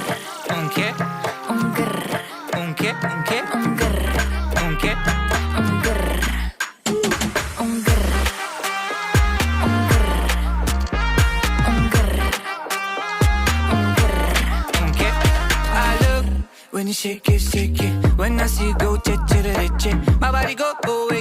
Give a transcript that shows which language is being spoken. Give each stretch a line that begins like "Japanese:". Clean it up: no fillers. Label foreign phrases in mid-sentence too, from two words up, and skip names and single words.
Spanish: ¿Un qué? un grr, ¿Un qué? ¿Un qué? un grr, ¿Un qué? un grr, un grr, un grr, un grr, un grr. ¿Un qué?
English: I look when you shake it, shake it. When I see you go, che, che, che, che. My body go,